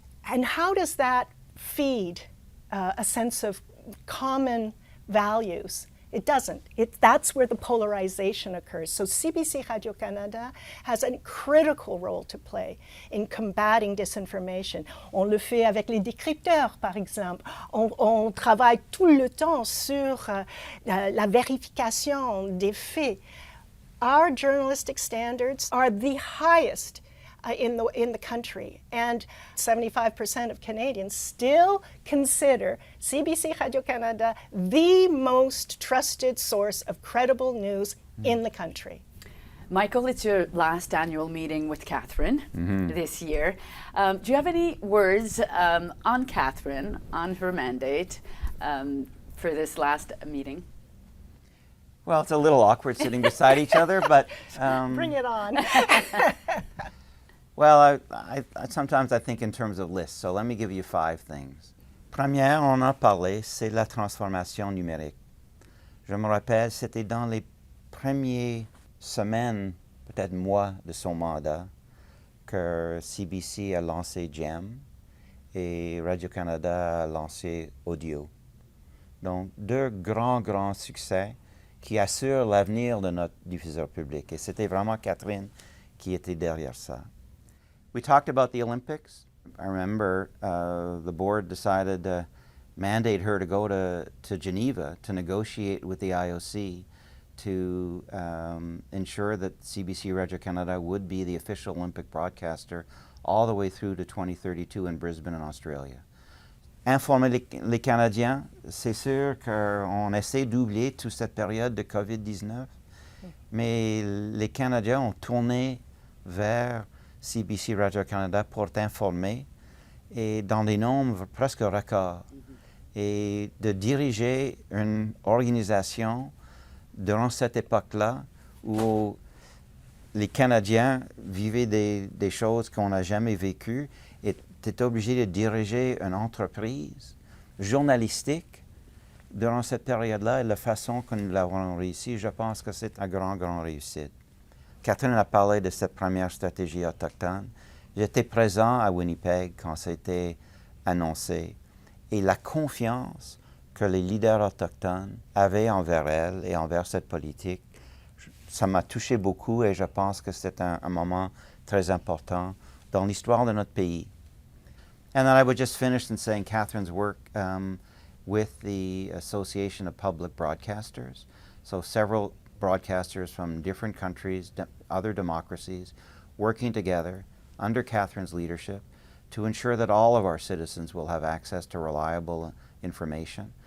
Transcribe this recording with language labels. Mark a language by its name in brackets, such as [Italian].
[English] And how does that feed a sense of common values? It doesn't. That's where the polarization occurs. So CBC Radio-Canada has a critical role to play in combating disinformation. [French] On le fait avec les décrypteurs, par exemple. On travaille tout le temps sur la vérification des faits. [English] Our journalistic standards are the highest in the country, and 75% of Canadians still consider CBC Radio-Canada the most trusted source of credible news in the country. Michael, it's your last annual meeting with Catherine this year. Do you have any words on Catherine, on her mandate for this last meeting? Well, it's a little awkward sitting beside each other, but... Bring it on. Well, I sometimes I think in terms of lists, so let me give you 5 things. [French] Première, on en a parlé, c'est la transformation numérique. Je me rappelle, c'était dans les premières semaines, peut-être mois de son mandat, que CBC a lancé GEM et Radio-Canada a lancé Audio. Donc, 2 grands succès qui assurent l'avenir de notre diffuseur public. Et c'était vraiment Catherine qui était derrière ça. [English] We talked about the Olympics. I remember the board decided to mandate her to go to Geneva to negotiate with the IOC to ensure that CBC Radio-Canada would be the official Olympic broadcaster all the way through to 2032 in Brisbane in Australia. [French] Informer les Canadiens, c'est sûr qu'on essaie d'oublier toute cette période de COVID-19, mais les Canadiens ont tourné vers CBC Radio-Canada pour t'informer et dans des nombres presque records. Et de diriger une organisation durant cette époque-là où les Canadiens vivaient des choses qu'on n'a jamais vécues, et tu es obligé de diriger une entreprise journalistique durant cette période-là et la façon que nous l'avons réussi, je pense que c'est un grand réussite. Catherine a parlé de cette première stratégie autochtone. J'étais présent à Winnipeg quand c'était annoncé et la confiance que les leaders autochtones avaient envers elle et envers cette politique, ça m'a touché beaucoup et je pense que c'est un moment très important dans l'histoire de notre pays. [English] And then I would just finish in saying Catherine's work with the Association of Public Broadcasters, so several broadcasters from different countries, other democracies, working together under Catherine's leadership to ensure that all of our citizens will have access to reliable information.